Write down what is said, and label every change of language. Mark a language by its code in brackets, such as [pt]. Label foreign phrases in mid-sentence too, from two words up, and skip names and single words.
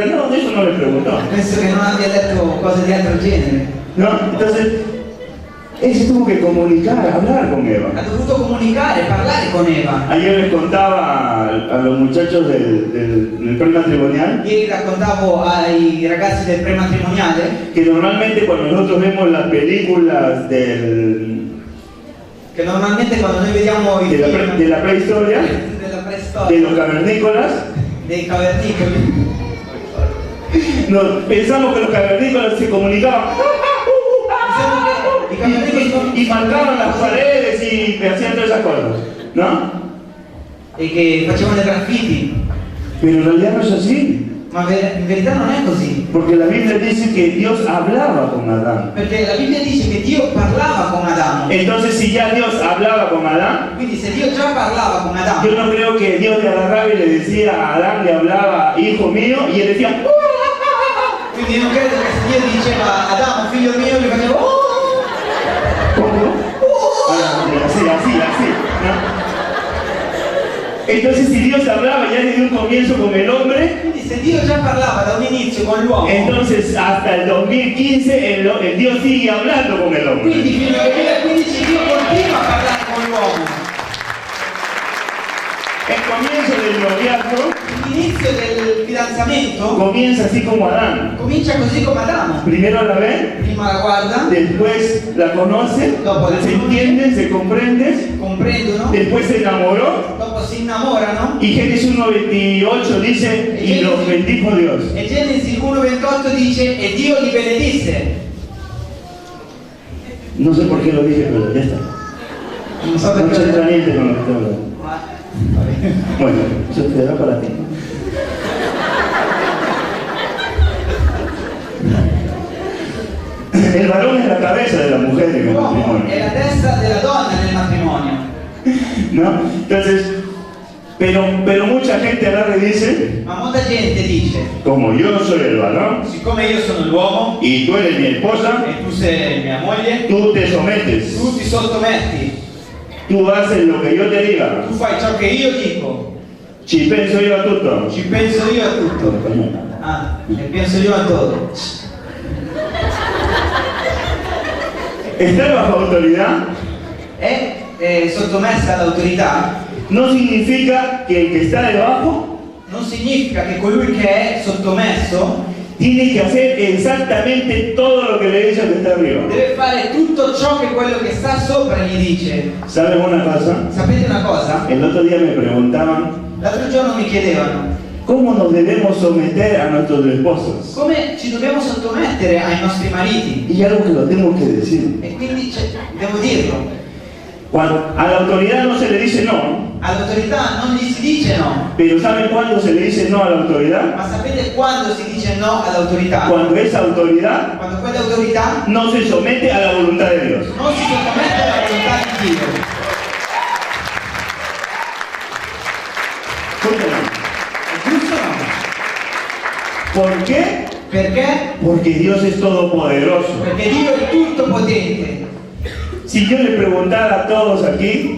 [es] No, de eso no le preguntó. [it] Penso che non abbia detto cose di altro genere. [es] No, entonces, él se tuvo que comunicar, hablar con Eva. [it] Ha dovuto comunicare, parlare con Eva. [es] Ayer les contaba a los muchachos del prematrimonial [it] Ieri raccontavo ai ragazzi del prematrimoniale [es] que normalmente cuando nosotros vemos las películas [it] che normalmente quando noi vediamo i [es] de [it] film [es] la prehistoria, [it] della [es] de [it] preistoria, [es] los cavernícolas, [it] dei cavernicoli, [es] pensamos que los cavernícolas se comunicaban [it] pensiamo che i cavernicoli [es] y marcaban las paredes y hacían todas esas cosas, ¿no? [it] e che facevano dei graffiti, [es] Pero en realidad no es así, [it] ma in verità non è così, [es] porque la Biblia dice que Dios hablaba con Adán. [it] perché la Bibbia dice che Dio parlava con Adamo. [es] Entonces, si ya Dios hablaba con Adán, [it] Quindi se Dio già parlava con Adamo, [es] yo no creo que Dios le agarraba y le decía a Adán, le hablaba, hijo mío, y él decía, [it] quindi io non credo che se Dio diceva Adamo, figlio mio, gli faceva oh! [es] ¿cómo? Así, ¿no? Entonces, si Dios hablaba ya desde un comienzo con el hombre, [it] Quindi se Dio già parlava da un inizio con l'uomo, [es] entonces hasta el 2015 el Dios sigue hablando con el hombre. [it] quindi fino al 2015 Dio continua a parlare con l'uomo. [es] El comienzo del noviazgo [it] L'inizio del fidanzamento [es] comienza así como Adán. [it] comincia così come Adamo. [es] Primero la ve, [it] Prima la guarda, [es] después la conoce, se entienden, se comprenden, [it] comprendono, [es] después se enamoró. [it] dopo si innamorano. [es] Y Génesis 1:28 dice, y los bendijo Dios. [it] E Genesi 1:28 dice, e Dio li benedisse. [es] No sé por qué lo dije, pero ya está. [it] Non so [es] No [it] perché. c'entra niente [es] con lo que estoy hablando. [it] Vabbè. [es] Bueno, eso quedará para ti. El varón es la cabeza de la mujer en el [it] L'uomo [es] matrimonio, [it] è la testa della donna nel matrimonio. [es] ¿no? Entonces, pero mucha gente agarra y dice, [it] Ma molta gente dice, [es] como yo soy el varón [it] siccome io sono l'uomo [es] y tú eres mi esposa, [it] e tu sei mia moglie, [es] tú te sometes, [it] tu ti sottometti, [es] tú haces lo que yo te diga. [it] tu fai ciò che io dico, Ci penso io a tutto. ci penso io a tutto. Ah, e penso io a todo. [es] Estar bajo autoridad [it] È sottomessa all'autorità [es] no significa que el que está debajo [it] non significa che colui che è sottomesso [es] tiene que hacer exactamente todo lo que le dice al que está arriba. [it] deve fare tutto ciò che quello che sta sopra gli dice. [es] ¿Saben una cosa? [it] Sapete una cosa? [es] El otro día me preguntaban, [it] L'altro giorno mi chiedevano [es] ¿cómo nos debemos someter a nuestros esposos? [it] come ci dobbiamo sottomettere ai nostri mariti. [es] Y algo que lo tengo que decir. [it] E quindi devo dirlo, [es] A la autoridad no se le dice no, [it] all'autorità non gli si dice no, [es] pero ¿saben cuándo se le dice no a la autoridad? [it] ma sapete quando si dice no all'autorità? [es] Cuando esa autoridad [it] Quando quell'autorità [es] no se somete a la voluntad de Dios. [it] non si sottomette alla volontà di Dio. [es] ¿Por qué no? [it] È giusto o no? [es] ¿Por qué? [it] Perché? [es] Porque Dios es todopoderoso. [it] Perché Dio è tutto potente. [es] Si yo le preguntara a todos aquí,